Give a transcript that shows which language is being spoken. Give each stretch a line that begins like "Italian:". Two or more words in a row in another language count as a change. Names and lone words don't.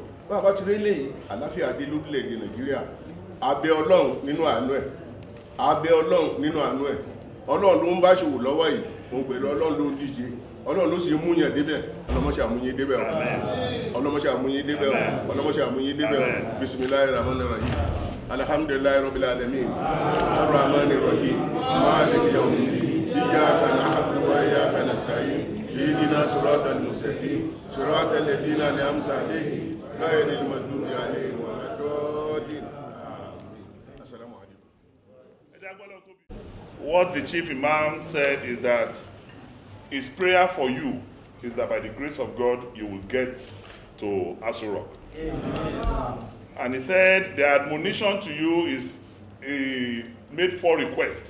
Yoruba: Bàbá ti rí lẹ́yìn àláfíà dé lórílẹ̀-èdè Nàìjíríà. Abẹ Ọlọ́run nínú àánú ẹ̀, abẹ Ọlọ́run nínú àánú ẹ̀. Ọlọ́run ló ń bá ṣòwò lọ́wọ́ yìí, òun pẹ̀lú Ọlọ́run ló ń díje, Ọlọ́run ló sì mú yàn débẹ̀. Ọlọ́mọṣẹ́ àmúyín débẹ̀ o, ọlọ́mọṣẹ́ àmúyín débẹ̀ o, ọlọ́mọṣẹ́ àmúyín débẹ̀ o.
Arabic: بسم الله الرحمن الرحيم الحمد لله رب العالمين. الرحمن الرحيم مالك يوم الدين. إياك نعبد وإياك نستعين اهدنا الصراط المستقيم. صراط الذين أنعمت عليهم غير المغضوب عليهم ولا الضالين. آمين السلام عليكم.
English: What the chief imam said is that his prayer for you is that by the grace of God you will get to Aso Rock. And he said the admonition to you is he made 4 requests.